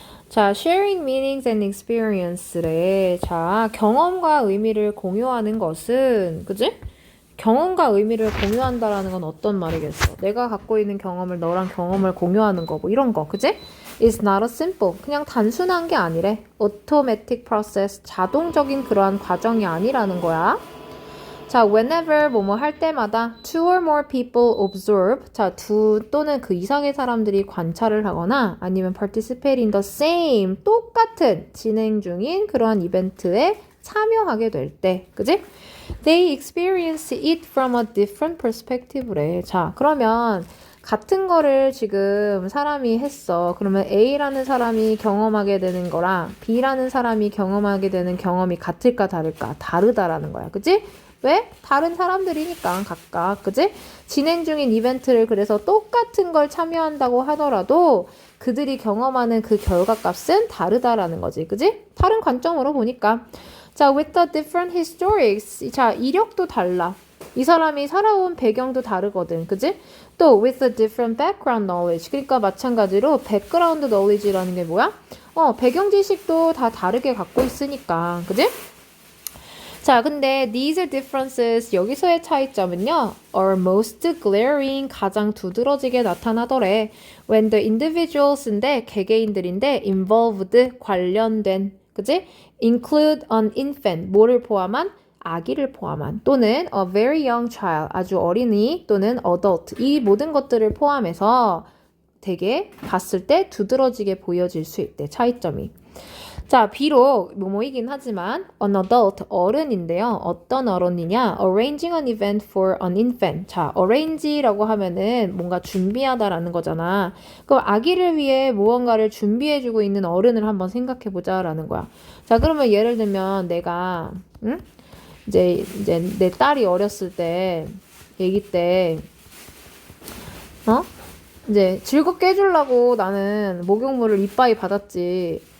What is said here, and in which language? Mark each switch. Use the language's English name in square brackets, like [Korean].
[Korean] 자, [English] sharing meanings and experience [Korean] 래. 자, 경험과 의미를 공유하는 것은, 그지? 경험과 의미를 공유한다라는 건 어떤 말이겠어? 내가 갖고 있는 경험을 너랑 경험을 공유하는 거, 뭐 이런 거, 그지? [English] It's not a simple. [Korean] 그냥 단순한 게 아니래. [English] automatic process. [Korean] 자동적인 그러한 과정이 아니라는 거야. [English] 자, whenever [Korean] 뭐뭐 할 때마다 [English] two or more people observe. [Korean] 자, 두 또는 그 이상의 사람들이 관찰을 하거나 아니면 [English] participate in the same [Korean] 똑같은 진행 중인 그러한 이벤트에 참여하게 될 때, 그지? [English] They experience it from a different perspective래. [Korean] 자, 그러면 같은 거를 지금 사람이 했어. 그러면 A라는 사람이 경험하게 되는 거랑 B라는 사람이 경험하게 되는 경험이 같을까 다를까? 다르다라는 거야. 그지? 왜? 다른 사람들이니까 각각. 그지? 진행 중인 이벤트를 그래서 똑같은 걸 참여한다고 하더라도 그들이 경험하는 그 결과값은 다르다라는 거지. 그지? 다른 관점으로 보니까. [English] 자, with the different historics. [Korean] 자, 이력도 달라. 이 사람이 살아온 배경도 다르거든. 그지? [English] 또 with the different background knowledge. [Korean] 그러니까 마찬가지로 background knowledge라는 게 뭐야? 배경 지식도 다 다르게 갖고 있으니까. 그지? 자, 근데 [English] these differences [Korean] 여기서의 차이점은요, [English] are most glaring [Korean] 가장 두드러지게 나타나더래. [English] When the individuals인데 [Korean] 개개인들인데 [English] involved [Korean] 관련된, 그지? [English] Include an infant [Korean] 뭐를 포함한 아기를 포함한 또는 [English] a very young child [Korean] 아주 어린이 또는 adult 이 모든 것들을 포함해서 되게 봤을 때 두드러지게 보여질 수 있대. 차이점이. 자, 비록 뭐뭐이긴 하지만 [English] an adult, [Korean] 어른인데요. 어떤 어른이냐? [English] Arranging an event for an infant. [Korean] 자, arrange라고 하면은 뭔가 준비하다라는 거잖아. 그럼 아기를 위해 무언가를 준비해주고 있는 어른을 한번 생각해보자라는 거야. 자, 그러면 예를 들면 내가 이제 내 딸이 어렸을 때, 아기 때, 이제 즐겁게 해주려고 나는 목욕물을 이빠이 받았지.